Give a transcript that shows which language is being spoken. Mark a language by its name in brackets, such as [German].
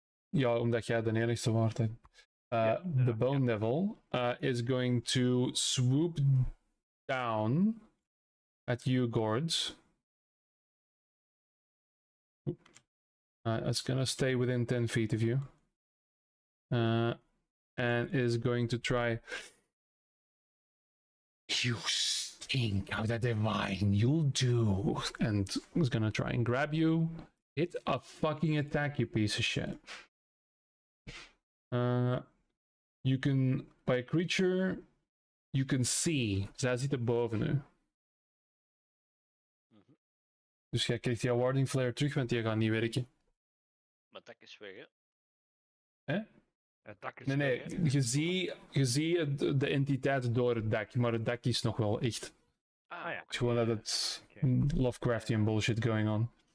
[Dutch] Ja, omdat jij de enigste waard hebt. [English] The Bone Devil is going to swoop down at you, Gords. It's gonna stay within 10 feet of you. And is going to try. You stink of the divine, you'll do. And is gonna try and grab you. Hit a fucking attack, you piece of shit. You can, by a creature, you can see. [Dutch] Zij zit er boven nu. Dus jij krijgt jouw warding flare terug, want die gaat niet werken. Mijn attack is weg, hè? Hè? Attack is Nee, nee, weg, hè? je ziet de entiteit door het dak, maar het dak is nog wel echt. Ah ja. Het is gewoon dat het [English] Lovecraftian bullshit going on.